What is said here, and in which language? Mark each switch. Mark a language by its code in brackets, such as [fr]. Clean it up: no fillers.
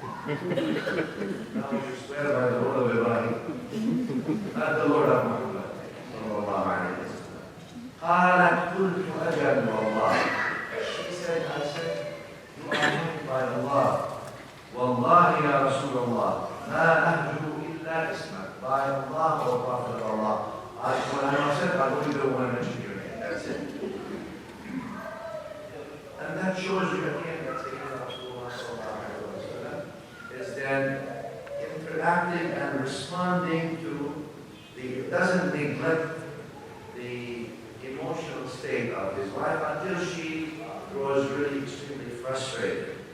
[en] Now you swear by the Lord of Ibrahim, not the Lord of Muhammad. [ar] sallallahu alayhi wa sallam. قالت قلت أجل والله. [en] She said, I said, you are named by Allah. [ar] والله يا رسول الله ما أهجو إلا اسمك. [en] By Allah, O Prophet of Allah. When I'm upset, I only don't want to mention your name. That's it. And that shows you again that Sayyidina Rasulullah sallallahu alayhi wa sallam is then interacting and responding to doesn't neglect the emotional state of his wife until she grows really extremely frustrated.